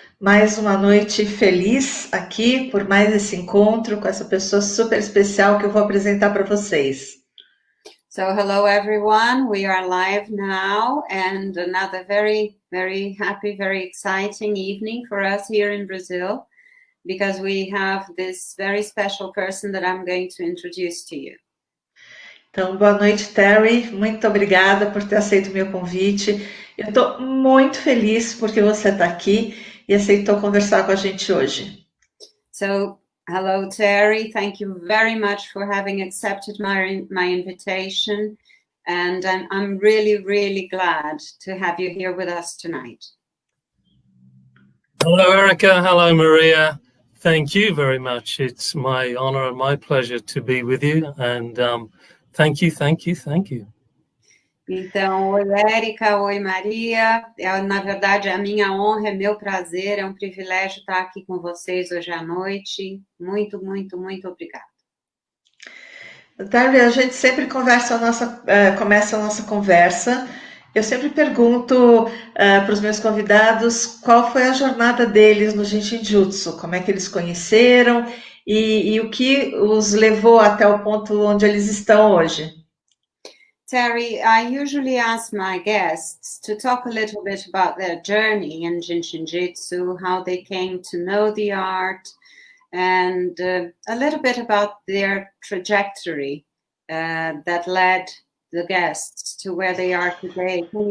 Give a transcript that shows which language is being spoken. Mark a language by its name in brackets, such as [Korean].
[Portuguese] Mais uma noite feliz aqui por mais esse encontro com essa pessoa super especial que eu vou apresentar para vocês. [English] So hello everyone, we are live now and another very happy, very exciting evening for us here in Brazil because we have this very special person that I'm going to introduce to you. [Portuguese] Então, boa noite, Terry. Muito obrigada por ter aceito o meu convite. Eu estou muito feliz porque você está aqui e aceitou conversar com a gente hoje. [English] So, hello, Terry. Thank you very much for having accepted my invitation. And I'm really glad to have you here with us tonight. Hello, Erica. Hello, Maria. Thank you very much. It's my honor and my pleasure to be with you. And thank you. [Portuguese] Então, oi, Érica, oi, Maria. Na verdade, a minha honra, é meu prazer, é um privilégio estar aqui com vocês hoje à noite. Muito obrigada. Terry, a gente sempre começa a nossa conversa. Eu sempre pergunto para os meus convidados qual foi a jornada deles no Jin Shin Jyutsu, como é que eles conheceram e o que os levou até o ponto onde eles estão hoje. [English] Terry, I usually ask my guests to talk a little bit about their journey in Jin Shin Jyutsu, how they came to know the art, and a little bit about their trajectory that led the guests to where they are today.